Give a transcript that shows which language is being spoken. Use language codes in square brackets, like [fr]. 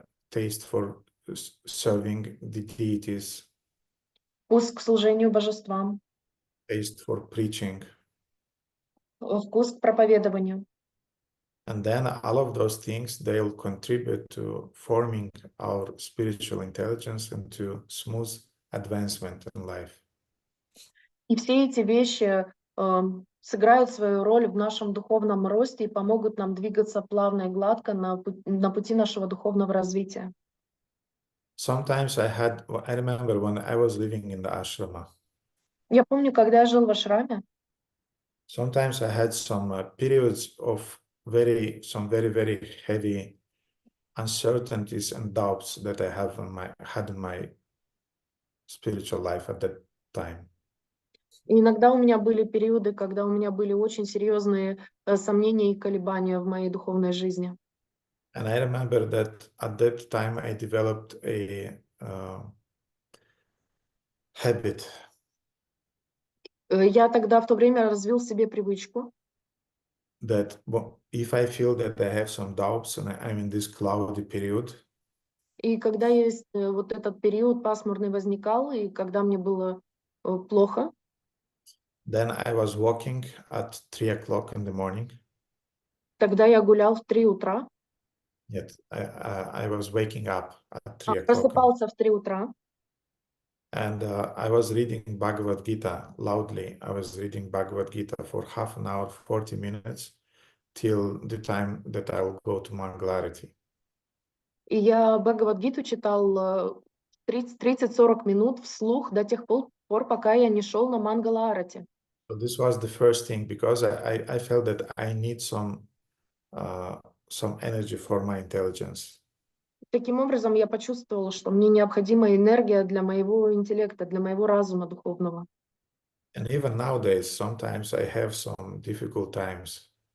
[en] Taste for serving the deities. [ru] Вкус к служению божествам. [en] Taste for preaching. [ru] Вкус к проповедованию. [en] And then all of those things, they'll contribute to forming our spiritual intelligence and to smooth advancement in life. [ru] И все эти вещи сыграют свою роль в нашем духовном росте и помогут нам двигаться плавно и гладко на пути нашего духовного развития. [en] Sometimes I remember when I was living in the ashrama. [ru] Я помню, когда я жил в ашраме, [en] Sometimes I had some periods of very heavy uncertainties and doubts that I had in my spiritual life at that time. [ru] и иногда у меня были периоды, когда у меня были очень серьезные сомнения и колебания в моей духовной жизни. [en] And I remember that at that time I developed a habit. [ru] Я тогда в то время развил в себе привычку, [en] That if I feel that I have some doubts and I'm in this cloudy period, [ru] и когда есть вот этот период пасмурный возникал, и когда мне было плохо, [en] then I was walking at 3 o'clock in the morning. [ru] тогда я гулял в 3 утра, [en] Yet I was waking up at 3 o'clock. [ru] просыпался в 3 утра, [en] And I was reading Bhagavad Gita loudly. I was reading Bhagavad Gita for half an hour, 40 minutes, till the time that I'll go to Mangalarati. [ru] и я Бхагавад-гиту читал 30-40 минут вслух до тех пор, пока я не шел на Мангала-арати. [en] So this was the first thing, because I felt that I need some energy for my intelligence. [ru] Таким образом, я почувствовала, что мне необходима энергия для моего интеллекта, для моего разума духовного. [en] And even nowadays, sometimes I have some difficult times.